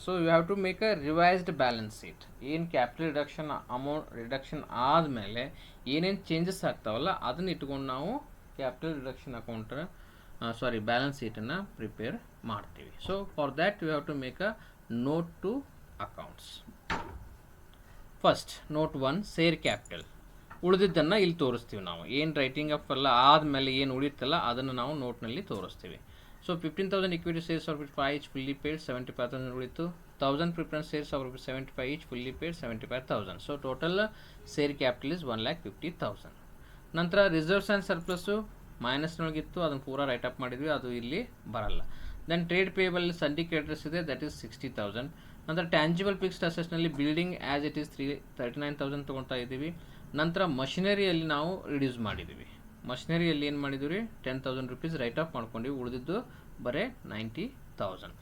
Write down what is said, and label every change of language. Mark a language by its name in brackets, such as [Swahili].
[English] So you have to make a revised balance sheet. [Kannada] ಏನು capital reduction amount reduction ಆದಮೇಲೆ ಏನೇನು changes ಆಗ್ತಾವಲ್ಲ ಅದನ್ನು ಇಟ್ಕೊಂಡು ನಾವು capital reduction account balance ಶೀಟನ್ನು prepare ಮಾಡ್ತೀವಿ. [English] So for that you have to make a note to accounts. [Kannada] First note 1 share capital. ಉಳಿದಿದ್ದನ್ನು ಇಲ್ಲಿ ತೋರಿಸ್ತೀವಿ ನಾವು. ಏನು ರೈಟಿಂಗ್ ಅಪ್ ಎಲ್ಲ ಆದಮೇಲೆ ಏನು ಉಳಿಯುತ್ತಲ್ಲ ಅದನ್ನು ನಾವು ನೋಟ್ನಲ್ಲಿ ತೋರಿಸ್ತೀವಿ. [English] So 15,000 equity shares of rupees 5 each fully paid, 75,000 ಉಳಿತು. 1,000 preference shares of rupees 75 each fully paid, 75,000. So total share capital is 1,50,000. [Kannada] ನಂತರ ರಿಸರ್ವ್ಸ್ ಆ್ಯಂಡ್ ಸರ್ಪ್ಲಸ್ಸು ಮೈನಸ್ನೊಳಗಿತ್ತು, ಅದನ್ನು ಪೂರಾ ರೈಟ್ ಅಪ್ ಮಾಡಿದ್ವಿ, ಅದು ಇಲ್ಲಿ ಬರಲ್ಲ. ದೆನ್ ಟ್ರೇಡ್ ಪೇಬಲ್ ಸಂಡಿ ಕ್ರೆಡಿಟರ್ಸ್ ಇದೆ, ದಟ್ ಈಸ್ 60,000. ನಂತರ tangible fixed ಅಸೆಟ್ಸ್ನಲ್ಲಿ [English] building as it is [Kannada] 39,000 ತೊಗೊಳ್ತಾ ಇದ್ದೀವಿ. ನಂತರ ಮಷಿನರಿಯಲ್ಲಿ ನಾವು ರಿಡ್ಯೂಸ್ ಮಾಡಿದ್ದೀವಿ. ಮಷಿನರಿಯಲ್ಲಿ ಏನು ಮಾಡಿದ್ವಿ ರೀ, 10,000 ರುಪೀಸ್ ರೈಟ್ ಅಪ್ ಮಾಡ್ಕೊಂಡಿವಿ, ಉಳಿದಿದ್ದು ಬರೀ 90,000.